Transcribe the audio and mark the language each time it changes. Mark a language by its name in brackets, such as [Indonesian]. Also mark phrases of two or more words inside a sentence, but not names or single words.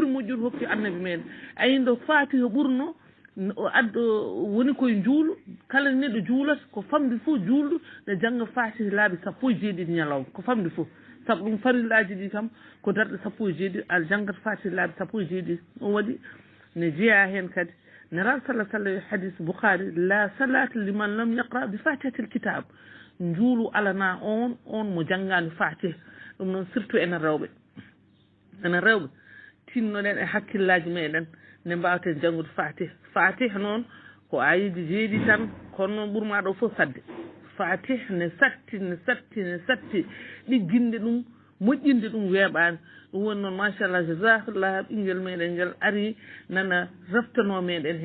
[Fula] moƴƴude hokki annabi meɗen ayi ndo Fatiha ɓurno addo woni koye juulu kala neɗɗo juulata ko famde fof juulɗo ne jangga Fatiha laabi sappo e jeeɗiɗi ñalawma ko famde fof saabu ɗum farillaji ɗi kam ko darɗe sappo e jeeɗiɗi a janggata Fatiha laabi sappo e jeeɗiɗi ɗum waɗi ne jeeya hen kadi neraɗo sallah sallam hadis Bukhari [Arabic] لا صلاة لمن لم يقرأ بفاتحة الكتاب [Fula] juulu alana on mo janggani Fatiha ɗum noon surtout enen rewɓe tinnoɗen e hakkillaji meɗen ne mbawten janngude Fatiha noon ko ayiji jeeɗi tan kono noon ɓurma ɗo fof sadde Fatiha ne satti ɗigginde ɗum moƴƴinde ɗum weeɓani ɗum woni noon machallah jasakallah ɓinguel meɗen ngel ari nana raftano meɗen